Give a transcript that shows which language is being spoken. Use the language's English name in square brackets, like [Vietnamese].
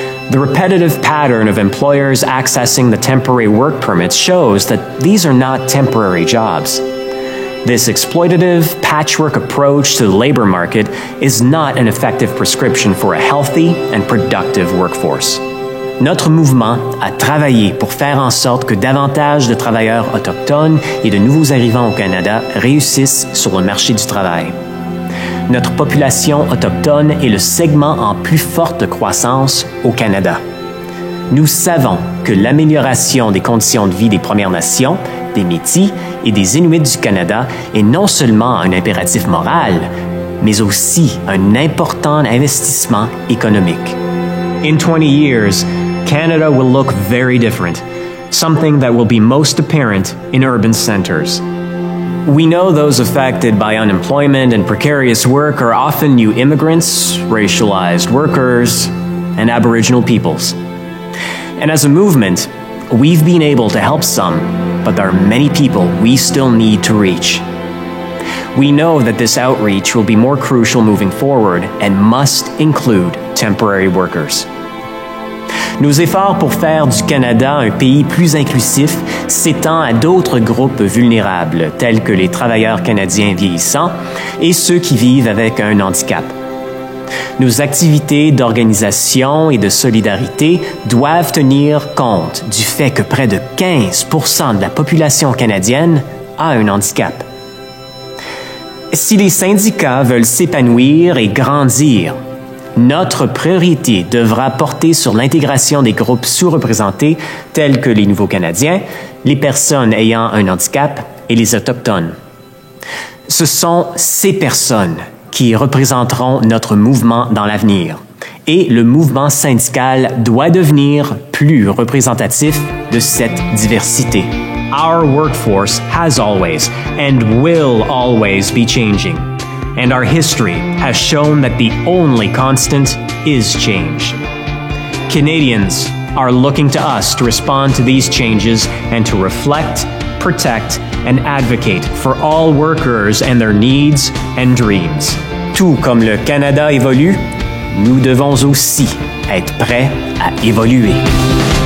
[English] The repetitive pattern of employers accessing the temporary work permits shows that these are not temporary jobs. This exploitative, patchwork approach to the labor market is not an effective prescription for a healthy and productive workforce. [French] Notre mouvement a travaillé pour faire en sorte que davantage de travailleurs autochtones et de nouveaux arrivants au Canada réussissent sur le marché du travail. Notre population autochtone est le segment en plus forte croissance au Canada. Nous savons que l'amélioration des conditions de vie des Premières Nations, des Métis et des Inuits du Canada est non seulement un impératif moral, mais aussi un important investissement économique. [English] In 20 years, Canada will look very different, something that will be most apparent in urban centers. We know those affected by unemployment and precarious work are often new immigrants, racialized workers, and Aboriginal peoples. And as a movement, we've been able to help some, but there are many people we still need to reach. We know that this outreach will be more crucial moving forward and must include temporary workers. [French] Nos efforts pour faire du Canada un pays plus inclusif s'étendent à d'autres groupes vulnérables, tels que les travailleurs canadiens vieillissants et ceux qui vivent avec un handicap. Nos activités d'organisation et de solidarité doivent tenir compte du fait que près de 15% de la population canadienne a un handicap. Si les syndicats veulent s'épanouir et grandir, notre priorité devra porter sur l'intégration des groupes sous-représentés tels que les Nouveaux Canadiens, les personnes ayant un handicap et les Autochtones. Ce sont ces personnes qui représenteront notre mouvement dans l'avenir. Et le mouvement syndical doit devenir plus représentatif de cette diversité. [English] Our workforce has always and will always be changing. And our history has shown that the only constant is change. Canadians are looking to us to respond to these changes and to reflect, protect, and advocate for all workers and their needs and dreams. [French] Tout comme le Canada évolue, nous devons aussi être prêts à évoluer.